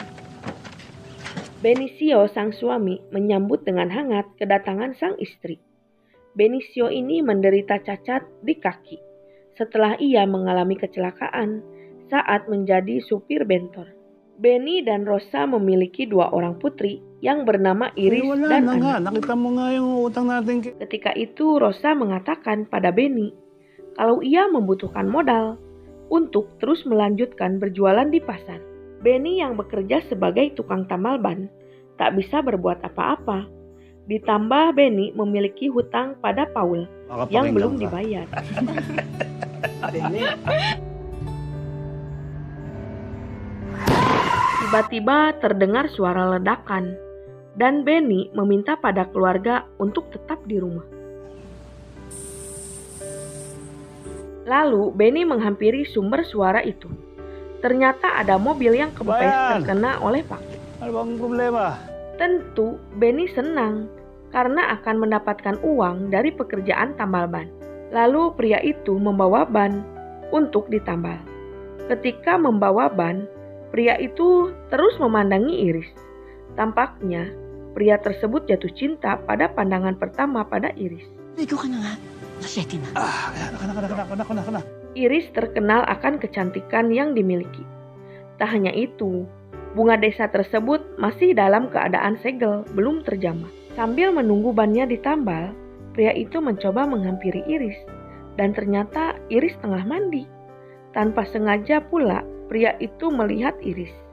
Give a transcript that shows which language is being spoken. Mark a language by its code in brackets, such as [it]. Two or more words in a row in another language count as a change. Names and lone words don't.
[id] Benicio, sang suami, menyambut dengan hangat kedatangan sang istri. Benicio ini menderita cacat di kaki setelah ia mengalami kecelakaan saat menjadi supir bentor. Beni dan Rosa memiliki 2 orang putri yang bernama Iris dan Ana. [tl] Nakita mo nga yung utang natin. [id] Ketika itu Rosa mengatakan pada Beni kalau ia membutuhkan modal untuk terus melanjutkan berjualan di pasar. Beni yang bekerja sebagai tukang tambal ban tak bisa berbuat apa-apa. Ditambah Beni memiliki hutang pada Paul yang belum dibayar. Tiba-tiba terdengar suara ledakan dan Beni meminta pada keluarga untuk tetap di rumah. Lalu Beni menghampiri sumber suara itu. Ternyata ada mobil yang kempes terkena oleh paku. [tl] Ano bang problema? [id] Tentu Beni senang karena akan mendapatkan uang dari pekerjaan tambal ban. Lalu pria itu membawa ban untuk ditambal. Ketika membawa ban, pria itu terus memandangi Iris. Tampaknya pria tersebut jatuh cinta pada pandangan pertama pada Iris. [tl] Ligo ka na nga. Nasyete na. Kana. [id] Iris terkenal akan kecantikan yang dimiliki. Tak hanya itu, bunga desa tersebut masih dalam keadaan segel, belum terjamah. Sambil menunggu bannya ditambal, pria itu mencoba menghampiri Iris. Dan ternyata Iris tengah mandi. Tanpa sengaja pula, pria itu melihat Iris.